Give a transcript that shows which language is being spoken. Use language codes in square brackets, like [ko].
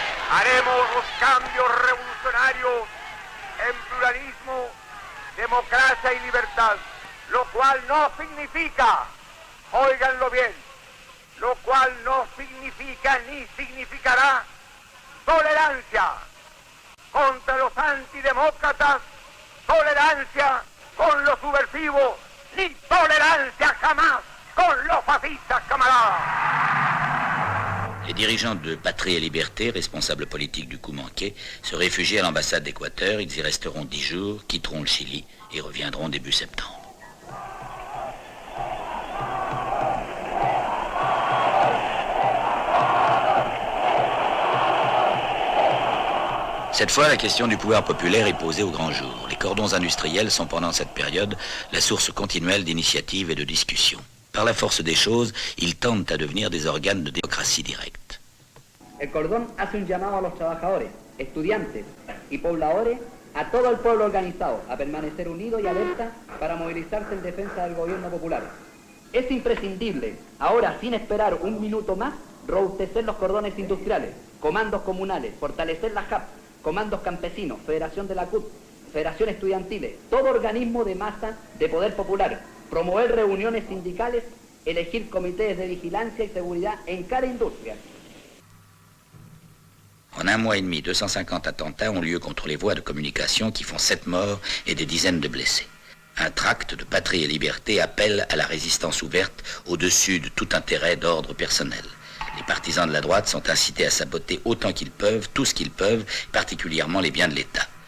[es] Haremos los cambios revolucionarios en pluralismo, democracia y libertad, lo cual no significa, óiganlo bien, lo cual no significa ni significará tolerancia contra los antidemócratas, tolerancia con los subversivos, ni tolerancia jamás con los fascistas, camaradas. [fr] Les dirigeants de Patrie et Liberté, responsables politiques du coup manqué, se réfugient à l'ambassade d'Équateur. Ils y resteront 10 jours, quitteront le Chili et reviendront début septembre. Cette fois, la question du pouvoir populaire est posée au grand jour. Les cordons industriels sont pendant cette période la source continuelle d'initiatives et de discussions. Par la force des choses, ils tendent à devenir des organes de démocratie directe. [es] El cordón hace un llamado a los trabajadores, estudiantes y pobladores, a todo el pueblo organizado, a permanecer unido y alerta para movilizarse en defensa del gobierno popular. Es imprescindible, ahora sin esperar un minuto más, robustecer los cordones industriales, comandos comunales, fortalecer la JAP, comandos campesinos, Federación de la CUT, Federación Estudiantiles, todo organismo de masa de poder popular, promover reuniones sindicales, elegir comités de vigilancia y seguridad en cada industria. [fr] En un mois et demi, 250 attentats ont lieu contre les voies de communication qui font 7 morts et des dizaines de blessés. Un tract de Patrie et Liberté appelle à la résistance ouverte au-dessus de tout intérêt d'ordre personnel. Les partisans de la droite sont incités à saboter autant qu'ils peuvent, tout ce qu'ils peuvent, particulièrement les biens de l'État.